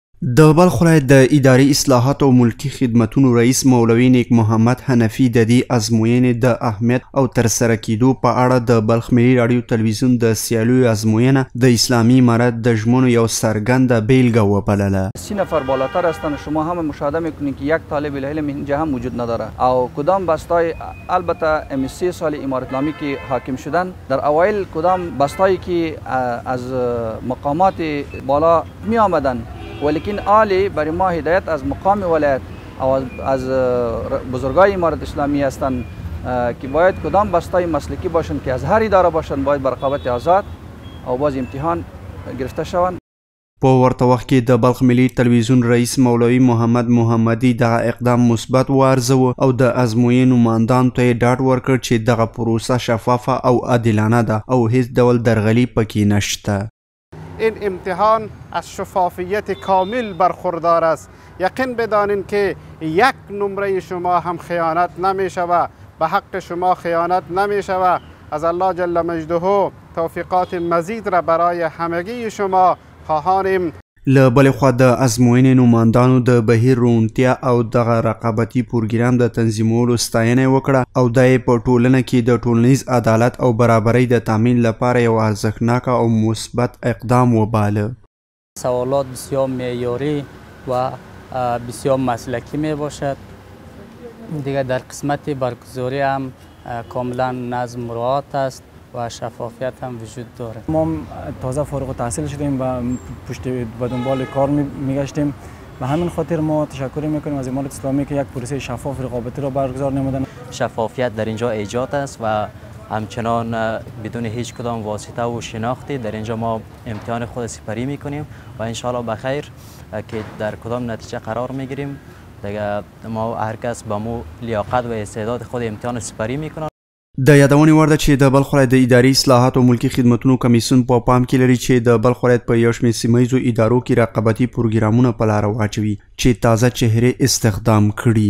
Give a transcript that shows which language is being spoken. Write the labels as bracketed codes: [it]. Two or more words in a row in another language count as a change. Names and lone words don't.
[ps] د بلخ ولایت د اداري اصلاحاتو او ملکي خدمتونو رئیس مولوي نیک محمد حنفي د دې ازموینې د اهمیت او ترسره کیدو په اړه د بلخ ملي راډیو تلویزیون د سیالیو ازموینه د اسلامی امارت د ژمنو یو څرګنده بیلگه وبلله. [fa] 30 نفر بالاتر هستند. شما هم مشاهده میکنید که یک طالب العلم اینجا هم وجود نداره. او کدام بستای البته ام 3 سال امارت اسلامی که حاکم شدن در اوایل کدام بستایی که از مقامات بالا می آمدن ولیکن عالی برای ما هدایت از مقام ولایت او از بزرگای امارت اسلامی هستند که باید کدام بستای مسلکی باشند که از هر اداره باشند باید بر رقابت آزاد او باز امتحان گرفته شوند. [ps] په ورته وخت کې د بلخ ملي تلویزیون رئیس مولوي محمد محمدي دغه اقدام مثبت وارزوه او د ازموینې نمایندانو ته یې ډاډ ورکړ چې دغه پروسه شفافه او عادلانه ده او هیڅ ډول درغلي پکې نشته. [fa] این امتحان از شفافیت کامل برخوردار است. یقین بدانید که یک نمره شما هم خیانت نمی شود، به حق شما خیانت نمی شود. از [ar] الله جل مجده [fa] توفیقات مزید را برای همگی شما خواهانیم. [ps] له بلې خوا د ازموینې نمایندانو د بهیر روڼتیا او دغه رقابتي پروګرام د تنظیمولو ستاینه وکړه او دا یې په ټولنه کې د ټولنیز عدالت او برابرۍ د تامین لپاره یو ارزښتناک او مثبت اقدام وباله. [fa] سوالات بسیار معیاری و بسیار مسلکی می باشد. دیگر در قسمت برگزاری هم کاملا نظم مراعات است و شفافیت هم وجود داره. ما تازه فارغ التحصیل شدیم و پشت به دنبال کار میگشتیم و همین خاطر ما تشکر میکنیم از امارت اسلامی که یک پروسه شفاف رقابتی را برگزار نمودن. شفافیت در اینجا ایجاد است و همچنان بدون هیچ کدام واسطه و شناختی در اینجا ما امتحان خود سپری میکنیم و [ar] ان شاء الله [fa] بخیر که در کدام نتیجه قرار میگیریم. دیگه ما هر کس با مو لیاقت و استعداد خود امتحان سپری میکنه. [ps] د یادونې وړ ده چې د بلخ ولایت د اداري اصلاحاتو او ملکي خدمتونو کمیسیون په پام کې لري چې د بلخ ولایت په یو شمېر سیمه ییزو ادارو کې رقابتي پروګرامونه په لاره واچوي چې تازه چهرې استخدام کړي.